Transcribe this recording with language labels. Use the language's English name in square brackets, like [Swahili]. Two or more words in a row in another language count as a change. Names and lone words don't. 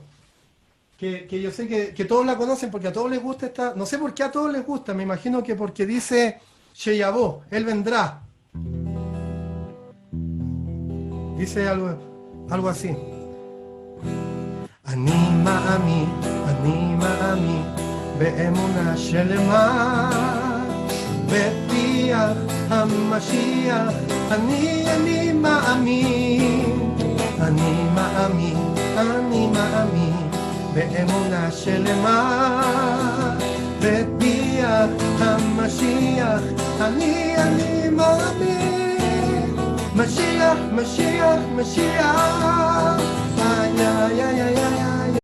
[Spanish] Que yo sé que todos la conocen porque a todos les gusta esta. No sé por qué a todos les gusta, me imagino que porque dice Sheyabó, Él vendrá. Dice algo así. [Hebrew] אני מאמין, באמונה שלמה, בפיח המשיח, אני מאמין, אני מאמין, באמונה שלמה, בפיח המשיח, אני מאמין, משיח, משיח, משיח, איי איי איי איי